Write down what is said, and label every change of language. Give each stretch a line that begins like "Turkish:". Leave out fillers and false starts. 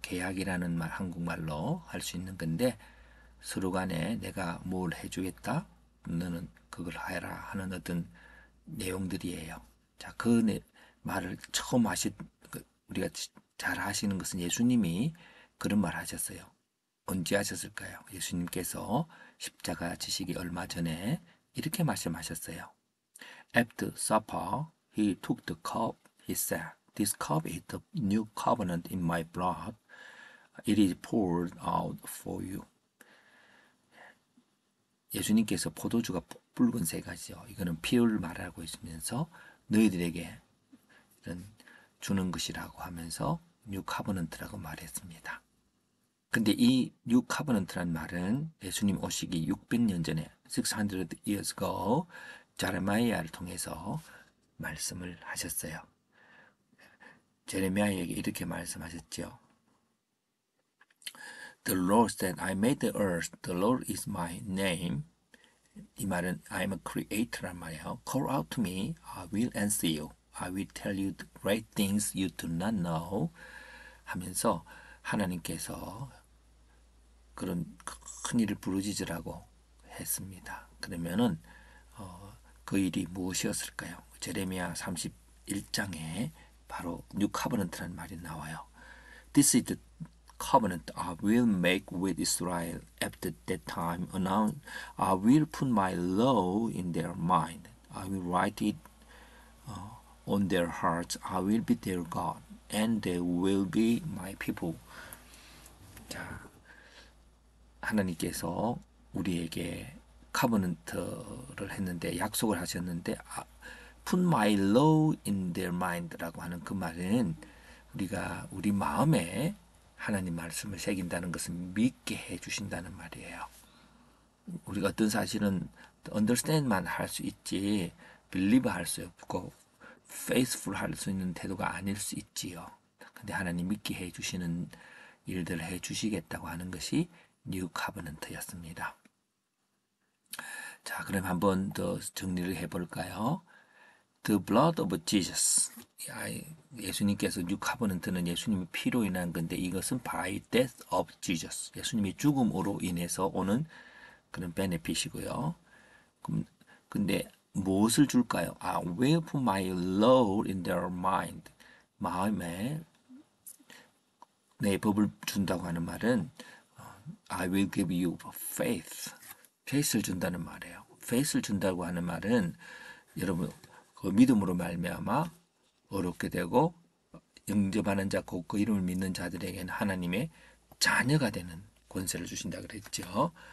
Korean: 계약이라는 말, 한국말로 할 수 있는 건데, 서로 간에 내가 뭘 해주겠다, 너는 그걸 해라 하는 어떤 내용들이에요. 자, 말을 처음 우리가 잘 아시는 것은 예수님이 그런 말 하셨어요. 언제 하셨을까요? 예수님께서 십자가 지시기 얼마 전에 이렇게 말씀하셨어요.
English: After supper, he took the cup. He said, "This cup is the new covenant in my blood. It is poured out for you."
Korean: 예수님께서 포도주가 붉은색이죠. 이거는 피를 말하고 있으면서 너희들에게 이런 주는 것이라고 하면서 뉴 카버넌트라고 말했습니다. 근데 이 뉴 카버넌트란 말은 예수님 오시기 600년 전에
English: 600 years ago
Korean: 제레미야를 통해서 말씀을 하셨어요. 제레미야에게 이렇게 말씀하셨죠.
English: The Lord said, I made the earth. The Lord is my name.
Korean: 이 말은
English: I am a creator
Korean: 란 말이에요.
English: Call out to me. I will answer you. I will tell you the great things you do not know.
Korean: 하면서 하나님께서 그런 큰 일을 부르짖으라고 했습니다. 그러면은 그 일이 무엇이었을까요? 제레미야 31장에 바로 뉴 카버넌트라는 말이 나와요.
English: This is the covenant I will make with Israel after that time. I will put my law in their mind. I will write it on their hearts. I will be their God, and they will be my people.
Korean: 자, 하나님께서 우리에게 카버넌트를 했는데 약속을 하셨는데
English: Put my law in their mind
Korean: 라고 하는 그 말은 우리가 우리 마음에 하나님 말씀을 새긴다는 것은 믿게 해 주신다는 말이에요. 우리가 어떤 사실은 understand만 할 수 있지 believe 할 수 없고 faithful 할 수 있는 태도가 아닐 수 있지요. 근데 하나님 믿게 해 주시는 일들을 해 주시겠다고 하는 것이 뉴 카버넌트였습니다. 자, 그럼 한번 더 정리를 해볼까요?
English: The blood of Jesus.
Korean: 예수님께서 뉴 카버넌트는 예수님의 피로 인한 건데 이것은
English: by death of Jesus.
Korean: 예수님의 죽음으로 인해서 오는 그런 베네핏이고요. 근데 무엇을 줄까요?
English: will put my law in their mind.
Korean: 마음에 내 법을 준다고 하는 말은
English: I will give you faith.
Korean: faith를 준다는 말이에요. faith를 준다고 하는 말은 여러분 그 믿음으로 말미암아 어렵게 되고 영접하는 자, 곧 그 이름을 믿는 자들에게는 하나님의 자녀가 되는 권세를 주신다 그랬죠.